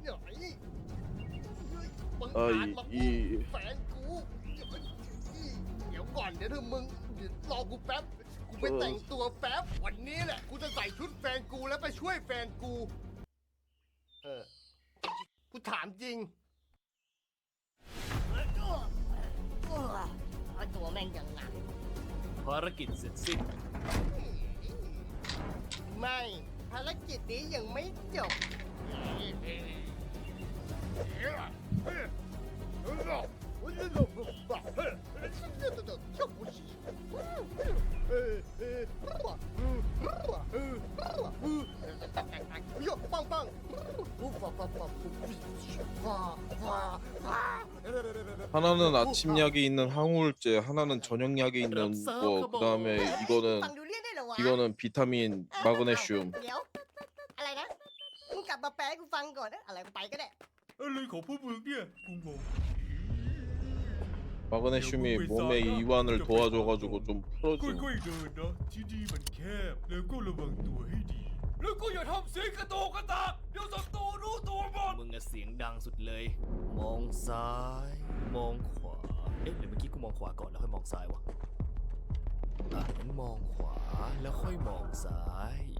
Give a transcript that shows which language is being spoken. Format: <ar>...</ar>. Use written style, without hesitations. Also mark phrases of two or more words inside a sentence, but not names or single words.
<th>บังอาจมาพูดแฟนกูเดี๋ยวก่อนเดี๋ยวมึงรอกูแป๊บกูไปแต่งตัวแป๊บวันนี้แหละกูจะใส่ชุดแฟนกูแล้วไปช่วยแฟนกูกูถามจริงตัวแม่งยังไง ภารกิจเสร็จสิ้น ไม่ภารกิจนี้ยังไม่จบ 빵빵</th> <ko>하나는 아침약에 있는 항우울제, 하나는 저녁약에 있는 거, 그 다음에 이거는 비타민 마그네슘.</ko> <th>เดี๋ยวอะไรนะมึงกลับมาแปลให้กูฟังก่อนนะอะไรกูไปก็ได้ อะไรของพวกมึงเนี่ยกูงง</th> <ko>마그네슘이 몸의 이완을 도와줘가지고 좀</ko> <th>ค่</th> <ko>풀어주는.</ko> <th>อยๆเดินนะที่นี่มันแคบแล้วก็ระวังตัวให้ดี แล้วก็อย่าทำเสียงกระโตกกระตากเดี๋ยวศัตรูรู้ตัวหมดมึงอะเสียงดังสุดเลย มองซ้าย มองขวาเอ๊ะหรือเมื่อกี้กูมองขวาก่อนแล้วค่อยมองซ้ายวะงั้นมองขวาแล้วค่อยมองซ้าย</th>